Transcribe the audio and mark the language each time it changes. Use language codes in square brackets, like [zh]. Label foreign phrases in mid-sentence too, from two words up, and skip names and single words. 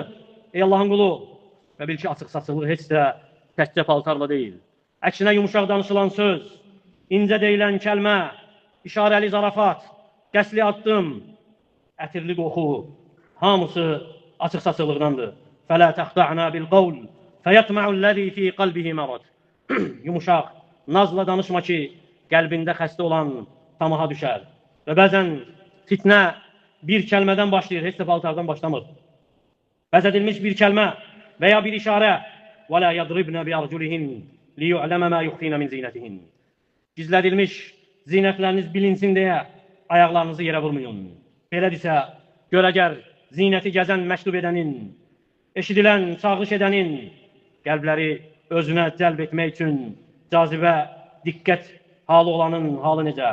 [az] Ey Allahın qulu, və bil ki, açıq-saçıqlıq heç də təkcə paltarla deyil. Əksinə yumuşaq danışılan söz, incə deyilən kəlmə, işarəli zarafat, qəsli addım, ətirli qoxu, hamısı açıq-saçıqlıqdandır. [ar] فَلَا تَخْضَعْنَا بِالْقَوْلِ فَيَطْمَعُ الَّذ۪ي ف۪ي قَلْبِهِ مَرَضٍ [az] Yumuşaq, nazla danışma ki, qəlbində xəstə olan tamaha düşər. Və bəzən fitnə bir kəlmədən başlayır, heç də paltardan başlamır. Bəzədilmiş bir kəlmə və ya bir işarə [ar] وَلَا يَضْرِبْنَ بِأَرْجُلِهِنْ لِيُعْلَمَ مَا يُخْفِينَ مِنْ زِينَتِهِنْ [az] Gizlədilmiş zinətləriniz bilinsin deyə ayaqlarınızı yerə vurmayın. Belədirsə, görəgər zinəti gəzən məktub edənin, eşidilən çağırış edənin qəlbləri özünə cəlb etmək üçün cazibə, diqqət halı olanın halı necə?